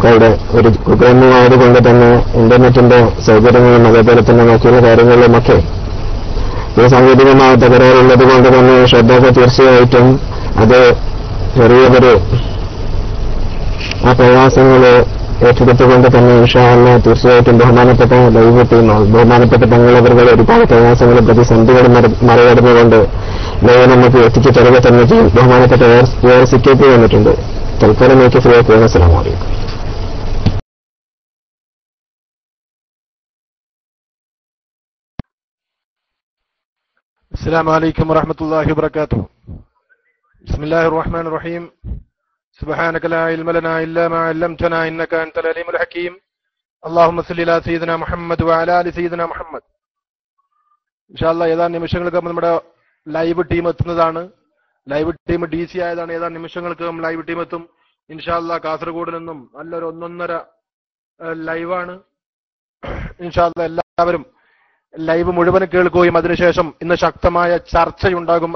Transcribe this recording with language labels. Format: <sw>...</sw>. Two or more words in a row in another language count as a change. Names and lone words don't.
<ml>അവിടെ ഒരു കുഗ്രാമമായതുകൊണ്ട് തന്നെ ഇന്റർനെറ്റിന്റെ സൗകര്യങ്ങളും അതേപോലെ തന്നെ മറ്റുള്ള കാര്യങ്ങളിലുമൊക്കെ ഒരു സാങ്കേതികമായ തകരാറുള്ളത് കൊണ്ട് തന്നെ ശ്രദ്ധ തീർച്ചയായിട്ടും അത് ചെറിയൊരു ആ പ്രയാസങ്ങള് ഏറ്റെടുത്തുകൊണ്ട് തന്നെ</ml> <ar>إن شاء الله</ar> <ml>തീർച്ചയായിട്ടും ബഹുമാനപ്പെട്ട</ml> <en>live team</en> <ml>ബഹുമാനപ്പെട്ട തങ്ങളവരുടെ ഒരുപാട് പ്രയാസങ്ങളും പ്രതിസന്ധികളും മറികടന്നുകൊണ്ട് ലൈവ് നമുക്ക് എത്തിച്ചു തരിക തന്നെ ചെയ്യും. ബഹുമാനപ്പെട്ട ARCK വന്നിട്ടുണ്ട്. തൽക്കാലമേക്ക് ഫ്രീ ആക്കുകയാണ്.</ml> <ar>السلام عليكم. السلام عليكم ورحمة الله وبركاته. بسم الله الرحمن الرحيم. سبحانك لا علم لنا إلا ما علمتنا إنك أنت العليم الحكيم. اللهم صل على سيدنا محمد وعلى آل سيدنا محمد.</ar> <ml>ഇൻഷാല്ലാ ഏതാനും നിമിഷങ്ങൾക്ക് നമ്മുടെ</ml> <en>live team</en> <ml>എത്തുന്നതാണ്.</ml> <en>live team</en> <ml>DC ആയതാണ്. ഏതാനും നിമിഷങ്ങൾക്ക്</ml> <en>live team</en> <ml>എത്തും ഇൻഷാല്ലാ. കാസർഗോഡ് നിന്നും നല്ലൊരു 1.5 ലൈവാണ് ഇൻഷാല്ലാ. എല്ലാവരും ലൈവ് മുഴുവൻ കേൾക്കുകയും അതിനുശേഷം ഇന്ന് ശക്തമായ ചർച്ചയുണ്ടാകും.</ml>